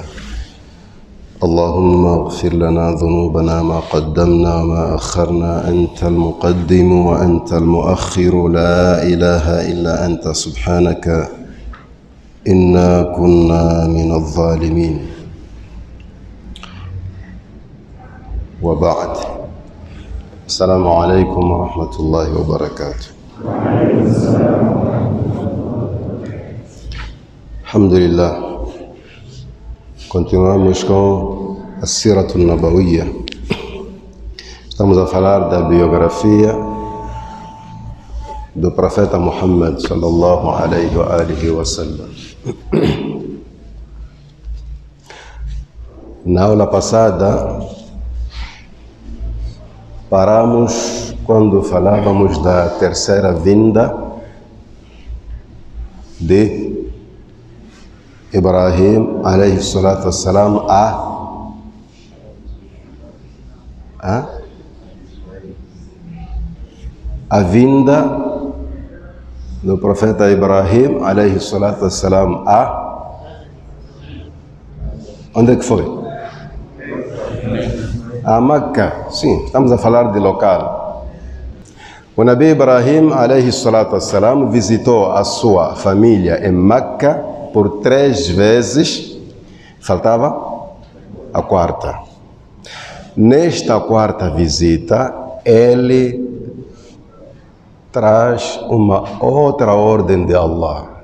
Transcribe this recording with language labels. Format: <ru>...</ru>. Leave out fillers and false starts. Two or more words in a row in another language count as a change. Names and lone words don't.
<ar>اللهم اغفر لنا ذنوبنا ما قدمنا وما أخرنا أنت المقدم وأنت المؤخر لا إله إلا أنت سبحانك إنا كنا من الظالمين. وبعد، السلام عليكم ورحمة الله وبركاته. الحمد لله.</ar> <pt>Continuamos com a</pt> <ar>سيرة نبوية.</ar> <pt>Estamos a falar da biografia do profeta Muhammad</pt> <ar>صلى الله عليه وسلم.</ar> <pt>Na aula passada paramos quando falávamos da terceira vinda de Ibrahim</pt> <ar>عليه الصلاة والسلام</ar> <pt>a vinda do profeta Ibrahim</pt> <ar>عليه الصلاة والسلام</ar> <pt>onde é que foi? A Meca. Sim, estamos a falar de local. O Nabi Ibrahim</pt> <ar>عليه الصلاة والسلام</ar> <pt>visitou a sua família em Meca por 3 vezes, faltava a quarta. Nesta quarta visita, ele traz uma outra ordem de Allah.</pt>